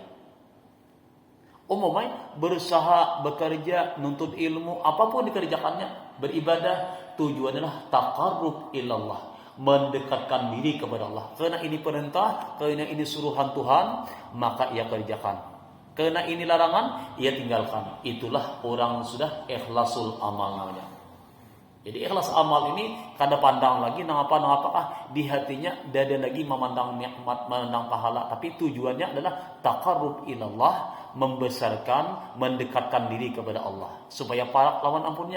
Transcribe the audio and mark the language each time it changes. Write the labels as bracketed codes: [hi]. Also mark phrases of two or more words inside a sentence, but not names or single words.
[id] Umumnya berusaha, bekerja, nuntut ilmu, apapun dikerjakannya, beribadah, tujuannya adalah [ar] taqarrub ilallah, [id] mendekatkan diri kepada Allah. Karena ini perintah, karena ini suruhan Tuhan, maka ia kerjakan. Karena ini larangan, ia tinggalkan. Itulah orang sudah [ar] ikhlasul amal [id] namanya. [bjn] Jadi ikhlas amal ini kada pandang lagi nangapa di hatinya dada lagi memandang nikmat, memandang pahala, tapi tujuannya adalah [ar] taqarrub ilallah, [bjn] membesarkan, mendekatkan diri kepada Allah supaya para lawan ampunnya.